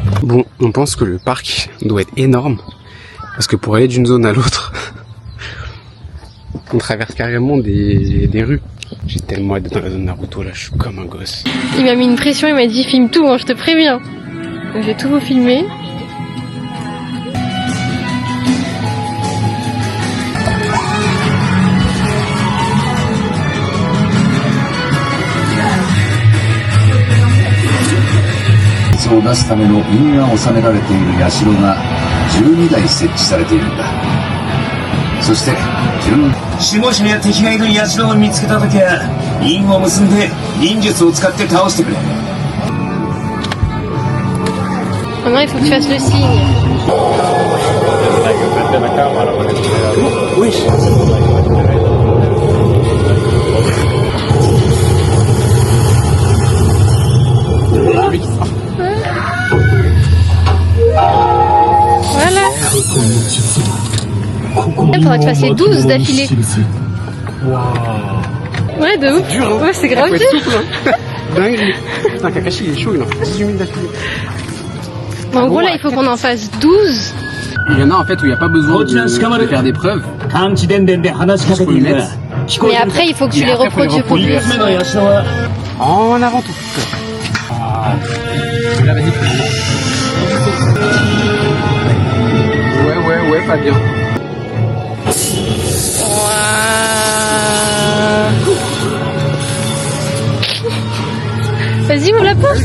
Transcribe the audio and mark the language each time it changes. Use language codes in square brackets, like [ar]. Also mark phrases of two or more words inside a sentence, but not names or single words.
[fr] Bon, on pense que le parc doit être énorme parce que pour aller d'une zone à l'autre, on traverse carrément des rues. J'ai tellement hâte d'être dans la zone Naruto là, je suis comme un gosse. Il m'a mis une pression, il m'a dit filme tout, hein, je te préviens. Donc je vais tout vous filmer. [ja] を出すための印が収められている社が12台設置されているんだ。そして守護者や敵がいる社を見つけたときは印を結んで忍術を使って倒してくれ。 [fr] Maintenant, il faut que tu fasses le signe. Oui. Voilà. Il faudrait que tu fasses les 12 d'affilée. Ouais, de ouf. Dur, hein. Ouais, c'est grave Faut dur. être souple, hein. Dingue. Putain, Kakashi, il est chaud, il en fait 18 000 d'affilée. En gros, là, il faut qu'on en fasse 12. Il y en a en fait où il n'y a pas besoin de faire des preuves. [ja] 感知電電で話しかけているが聞こえ [fr] Mais [ja] てる [fr] après, il faut que tu Mais les après, faut les reproduises. reproduire. [ja] 3つ目の社は [fr] En avant tout. Là, vas-y. Ouais, pas bien. Vas-y, ouvre la porte.